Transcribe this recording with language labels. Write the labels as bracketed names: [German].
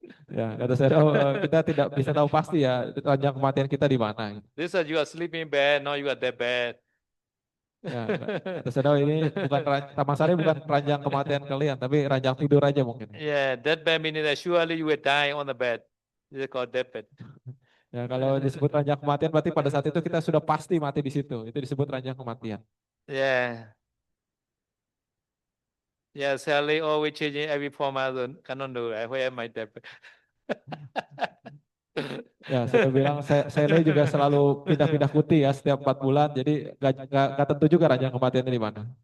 [Indonesian] Ya, kata saya kita tidak bisa tahu pasti ya ranjang kematian kita di mana. [English] This is you are sleeping bed, not you are deathbed. [Indonesian] Ya, kata saya ini bukan Taman Sari bukan ranjang kematian kalian, tapi ranjang tidur aja mungkin. [English] Yeah, deathbed meaning that surely you will die on the bed. This is called deathbed. [Indonesian] Ya, kalau disebut ranjang kematian berarti pada saat itu kita sudah pasti mati di situ. Itu disebut ranjang kematian. [English] Yeah. Yeah, Sally always changing every format, so cannot know where am I deathbed. [Indonesian] Ya, saya bilang saya juga selalu pindah-pindah kuti ya setiap 4 bulan, jadi gak tentu juga ranjang kematiannya di mana.